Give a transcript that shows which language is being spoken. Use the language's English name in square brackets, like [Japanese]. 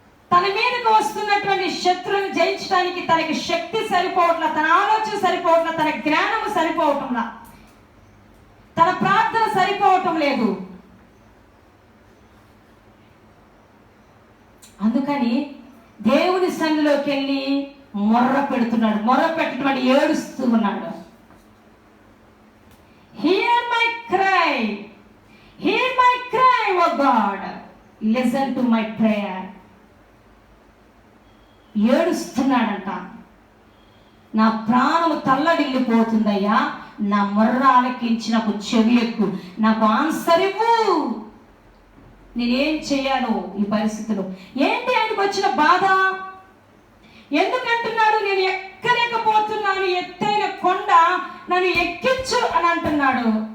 [Telugu] తన మీదకు వస్తున్నటువంటి శత్రువుని జయించడానికి తనకి శక్తి సరిపోవట్లా, తన ఆలోచన సరిపోవట్లా, తన జ్ఞానము సరిపోవటంలా, తన ప్రార్థన సరిపోవటం లేదు. అందుకని దేవుని సన్నిధిలోకి వెళ్ళి మొర్ర పెడుతున్నాడు. మొర్ర పెట్టడం ఏడుస్తూ ఉన్నాడు. [English] Hear my cry, hear my cry, O God, listen to my prayer. [Telugu] ఏడుస్తున్నాడంట. నా ప్రాణము తల్లడిల్లిపోతుందయ్యా, నా మొర్ర ఆలకించి నాకు చెవి ఎక్కు, నాకు ఆన్సర్ ఇవ్వు, నేనేం చేయాలో ఈ పరిస్థితిలో. ఏంటి ఆయనకు వచ్చిన బాధ? ఎందుకంటున్నాడు, నేను ఎక్కలేకపోతున్నాను, ఎత్తైన కొండ నన్ను ఎక్కించు అని అంటున్నాడు.